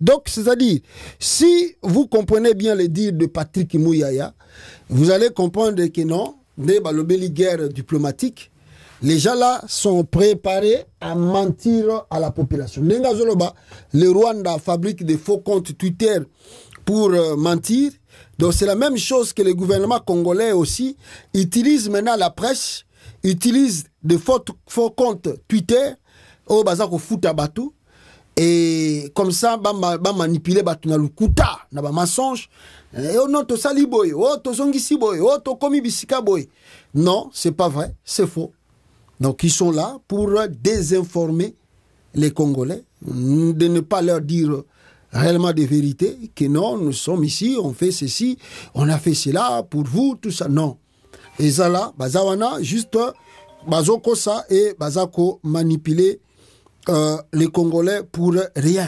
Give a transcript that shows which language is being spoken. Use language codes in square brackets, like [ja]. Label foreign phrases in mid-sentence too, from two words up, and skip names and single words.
[fr] Donc, c'est-à-dire, si vous comprenez bien le dire de Patrick Mouyaya, vous allez comprendre que non, des guerre diplomatique, les gens là sont préparés à mentir à la population. Le Rwanda fabrique des faux comptes Twitter pour mentir. Donc c'est la même chose que le gouvernement congolais aussi utilise maintenant la presse, utilise des faux comptes Twitter au [ln] bazako futa batu [fr] et comme ça [ln] ba manipuler batu na lukuta na ba mensonge [fr] et on [ln] to sali boy o to zongisi boy o to komi bisika boy. [fr] Non, c'est pas vrai, c'est faux. Donc ils sont là pour désinformer les Congolais, de ne pas leur dire réellement des vérités, que non, nous sommes ici, on fait ceci, on a fait cela pour vous, tout ça. Non. Et ça là, bazawana, juste, bazoko ça et bazako manipuler les Congolais pour rien.